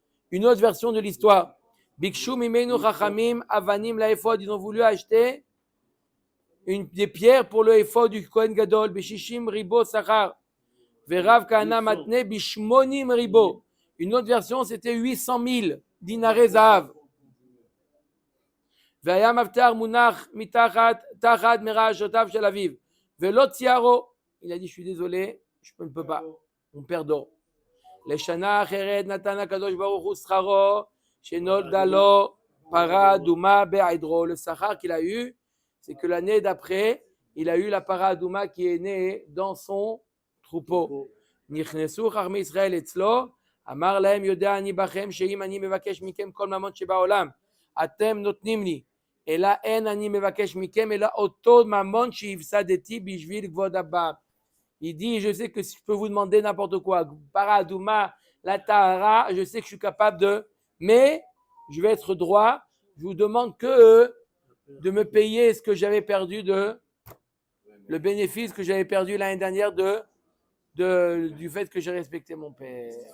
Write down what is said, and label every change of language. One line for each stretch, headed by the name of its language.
French: Une autre version de l'histoire.
Hebrew: Bikshu Mimenu Chachamim Avanim la Ephod.
French: Ils ont voulu acheter des pierres pour le Ephod du Kohen Gadol.
Hebrew: Bishishim Ribo Sachar. Verav Kana Matne Bishmonim Ribo.
French: Une autre version, c'était 800 000 dinaré zahav.
Hebrew: והיה מפתח מונח מתחת מרעשותיו של אביו ולא ציארו.
French: Il a dit, je suis désolé, je ne peux pas, mon père dort.
Hebrew: לשנה אחרת נתן הקדוש ברוך הוא שכרו שנולדה לו פרה אדומה בעדרו.
French: Le sachar qu'il a eu, c'est que l'année d'après, il a eu la para adouma qui est née dans son troupeau.
Hebrew: נכנסו חכמי ישראל אצלו, אמר להם יודע אני בכם שאם אני מבקש מכם כל ממון שבעולם אתם נותנים לי, אלא אין אני מבקש מכם אלא אותו ממון שהפסדתי בשביל כבוד הבא.
French: Il dit, je sais que si je peux vous demander n'importe quoi, para adouma, la tahara, je sais que je suis capable de, mais je vais être droit, je vous demande que de me payer ce que j'avais perdu le bénéfice que j'avais perdu l'année dernière du fait que j'ai respecté mon père.